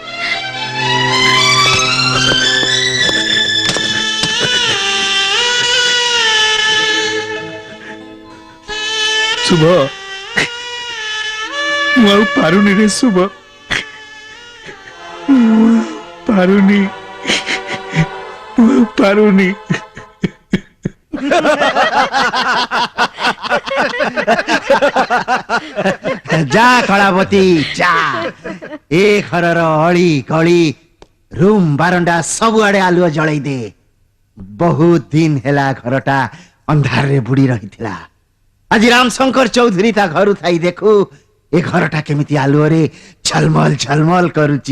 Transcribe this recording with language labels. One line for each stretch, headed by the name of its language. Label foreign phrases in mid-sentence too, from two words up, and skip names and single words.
Odia: ଶୁଭ, ମୁଁ ଆଉ ପାରୁନି ରେ ଶୁଭ। ପାରୁନି ପାରୁନି যা কଳାବତୀ যା ଏ ଘରର ଅଳି ଗଳି ରୁମ୍ ବାରଣ୍ଡା ସବୁଆଡେ ଆଲୁଅ ଜଳେଇ ଦେ। ବହୁତ ଦିନ ହେଲା ଘରଟା ଅନ୍ଧାରରେ ବୁଡି ରହିଥିଲା। ଆଜି ରାମଶଙ୍କର ଚୌଧୁରୀ ତା ଘରୁ ଥାଇ ଦେଖୁ ଏ ଘରଟା କେମିତି ଆଲୁଅରେ ଝଲମଲ ଝଲମଲ କରୁଛି।